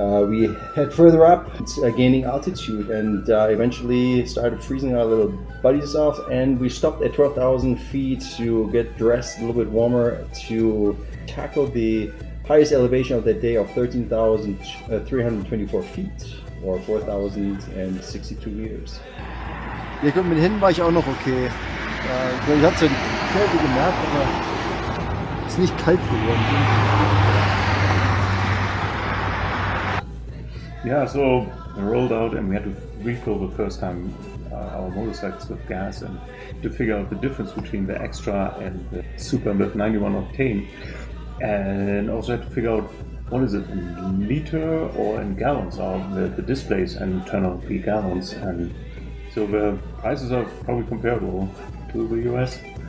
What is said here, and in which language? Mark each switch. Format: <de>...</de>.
<en>We head further up, gaining altitude, and eventually started freezing our little buddies off, and we stopped at 12,000 feet to get dressed a little bit warmer to tackle the highest elevation of that day of 13,324 feet, or 4,062 meters.</en> <de>Hier kommt mit den Händen war ich auch noch okay. Ich habe zwar die Kälte gemerkt, aber es ist nicht kalt geworden.</de> <en>Yeah, so I rolled out and we had to refill the first time our motorcycles with gas and to figure out the difference between the extra and the super with 91 octane, and also had to figure out what is it in liter or in gallons of the displays and turn on the gallons, and so the prices are probably comparable to the US.</en>